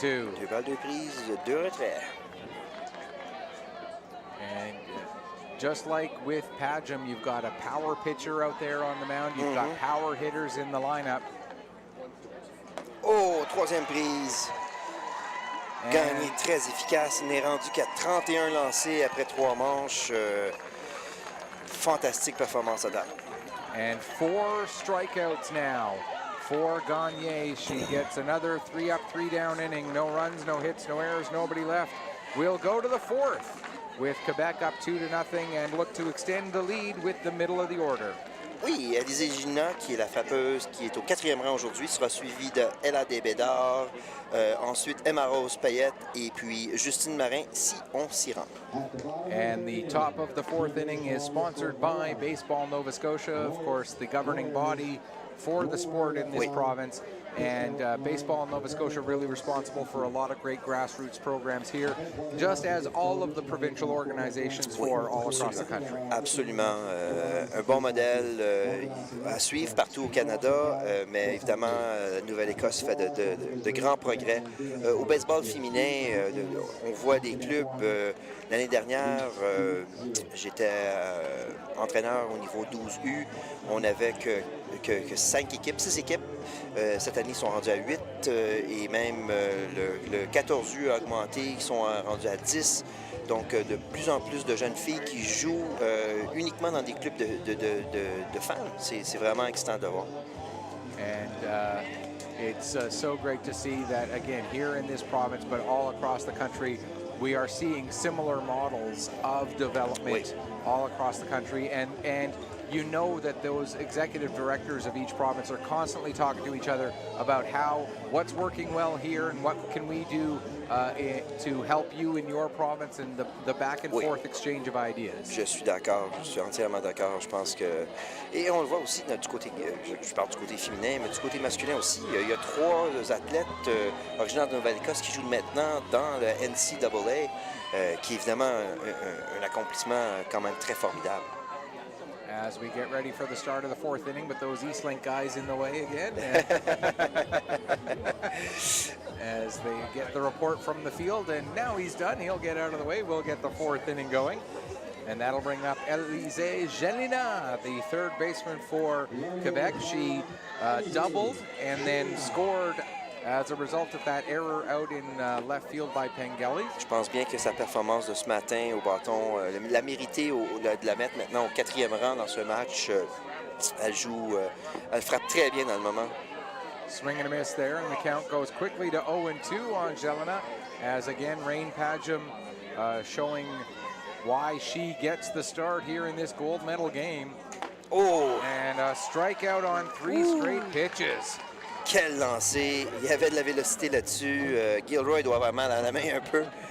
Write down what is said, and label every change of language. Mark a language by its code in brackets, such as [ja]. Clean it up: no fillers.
[fr] Deux balles, deux prises, deux retraits. [en] And just like with Padgham, you've got a power pitcher out there on the mound. You've got power hitters in the lineup. [fr] Oh, troisième prise. Gagné très efficace. Il n'est rendu qu'à 31 lancés après 3 manches. Fantastique performance à date. [en] And 4 strikeouts now for Gagne. She gets another 3 up, 3 down inning. No runs, no hits, no errors, nobody left. We'll go to the 4th with Quebec up 2-0 and look to extend the lead with the middle of the order. [fr] Oui, Alizé Gina, qui est la frappeuse, qui est au 4e rang aujourd'hui, sera suivie de Ella Desbédard, ensuite Emma Rose Payette et puis Justine Marin, si on s'y rend. [en] And the top of the 4th inning is sponsored by Baseball Nova Scotia, of course, the governing body for the sport in this province. And Baseball Nova Scotia really responsible for a lot of great grassroots programs here, just as all of the provincial organizations for all across the country. [fr] Absolument. Un bon modèle à suivre partout au Canada, mais évidemment, la Nouvelle-Écosse fait de grands progrès. Au baseball féminin, on voit des clubs. L'année dernière, j'étais entraîneur au niveau 12U. On n'avait que 5 équipes, 6 équipes. Cette année, ils sont rendus à 8 et même le 14U a augmenté, ils sont rendus à 10. Donc, de plus en plus de jeunes filles qui jouent uniquement dans des clubs de femmes. C'est vraiment excitant de voir. [en] And it's so great to see that, again, here in this province, but all across the country, we are seeing similar models of development all across the country. And you know that those executive directors of each province are constantly talking to each other about what's working well here and what can we do to help you in your province, and the back and forth exchange of ideas. [fr] Je suis d'accord, je suis entièrement d'accord. Je pense que... Et on le voit aussi du côté, je parle du côté féminin, mais du côté masculin aussi. Il y a 3 athlètes originaires de Nouvelle-Écosse qui jouent maintenant dans le NCAA, qui est évidemment un accomplissement quand même très formidable. [en] As we get ready for the start of the 4th inning, but those Eastlink guys in the way again. As they get the report from the field, and now he's done. He'll get out of the way. We'll get the 4th inning going. And that'll bring up Élisée Gelina, the 3rd baseman for Quebec. She doubled and then scored as a result of that error out in left field by Pengelly. [fr] Je pense bien que sa performance de ce matin au bâton, la mérité de la mettre maintenant au 4e rang dans ce match. Elle joue, elle frappe très bien dans le moment. [en] Swing and a miss there, and the count goes quickly to 0-2 on Gelina, as again Rain Padgham showing why she gets the start here in this gold medal game. Oh! And a strikeout on 3 straight pitches. [fr] Quel lancer! Il y avait de la vélocité là-dessus. Gilroy doit avoir mal à la main un peu.